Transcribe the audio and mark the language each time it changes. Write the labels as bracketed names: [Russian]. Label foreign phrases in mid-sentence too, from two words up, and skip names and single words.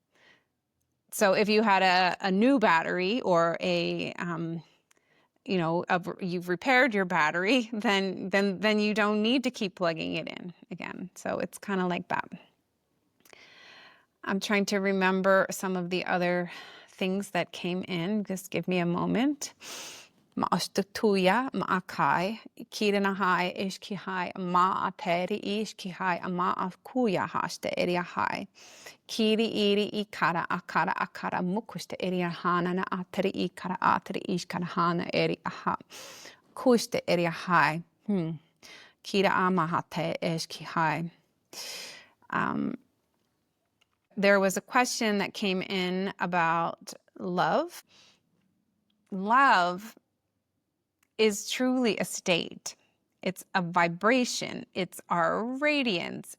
[English] So if you had a new battery or you've repaired your battery, then you don't need to keep plugging it in again. So it's kind of like that. I'm trying to remember some of the other things that came in. Just give me a moment. Ma'astutuya, ma'akai, kirinahai, ishkihai, ma'ateri, ishkihai, ma'akuya hashte eriahai. Kiri iri ikara akara akara mukushte eriahana na ateri ikara ateri ishkarahana eriaha. Kushte eriahai. Kita amahate eshkihai. There was a question that came in about love. Love is truly a state. It's a vibration. It's our radiance.